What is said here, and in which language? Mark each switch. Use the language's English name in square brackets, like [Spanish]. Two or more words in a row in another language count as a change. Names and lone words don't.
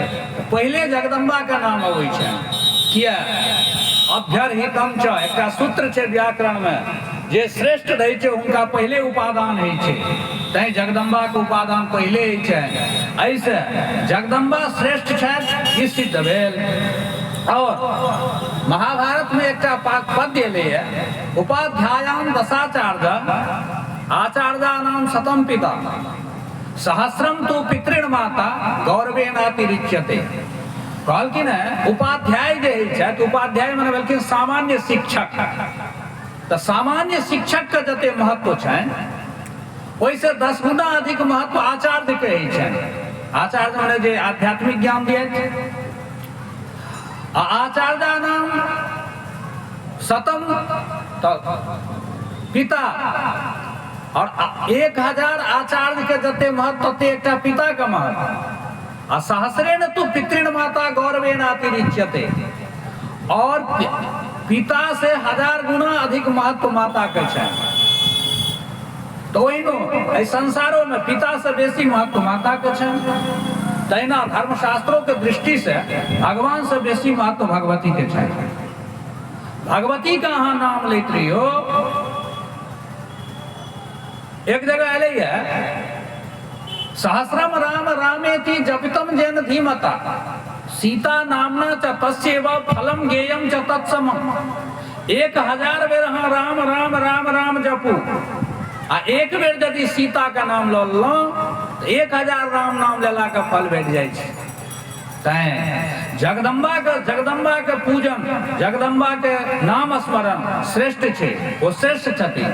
[Maithili] पहले जगदम्बा के नाम अबै छै। किया? [Sanskrit] अभ्यर्हितम च [Maithili] एकटा सूत्र छै व्याकरण में, जे श्रेष्ठ रहै छै हुनका पहले उपादान होइ छै, तैं जगदम्बा के उपादान पहले होइ छै। ऐसे जगदम्बा श्रेष्ठ छथि ई सिद्ध भेल। और महाभारत में एक पद्य ले है, [Sanskrit] उपाध्यायाम दशाचार्य आचार्या नाम शतम पिता सहस्रम तो पितृण माता गौरवेनातिरिच्यते। [Maithili] कहलखिन है उपाध्याय जे है, उपाध्याय मने भेलखिन सामान्य शिक्षक। तो सामान्य शिक्षक के जते महत्व छै, ओइसे 10 गुना अधिक महत्व आचार्य के छै। आचार्य मने जे आध्यात्मिक ज्ञान दिए। [Sanskrit] आचार्य नाम शतम तो पिता, [Maithili] और 1000 आचार्य के जते महत्व तते एकटा पिता के महत्व। [Sanskrit] आ सहस्रेण तु पितृण माता गौरवेनातिरिच्यते, [Maithili] और पिता से 1000 गुना अधिक महत्व माता के छै। तो ओहिनो संसारों में पिता से बेसी महत्व माता के छै। तहिना धर्मशास्त्रों के दृष्टि से भगवान से बेसी महत्व भगवती के छै। भगवती का अहाँ नाम लैत रहियो। एक जगह अलै है, [Sanskrit] सहस्रम राम रामेति जपितम जेन धीमता सीता नामना च तस्यैव फलम ज्ञेयम च तत्समम्। [Maithili] 1000 बेर अहाँ राम राम राम राम जपू, आ एक बेर यदि सीता का नाम लऽ लेलहुँ, 1000 राम नाम लेला के फल भेट जाइ छै। तैं जगदम्बा के पूजन, जगदम्बा के नाम स्मरण श्रेष्ठ छै, ओ श्रेष्ठ छथिन।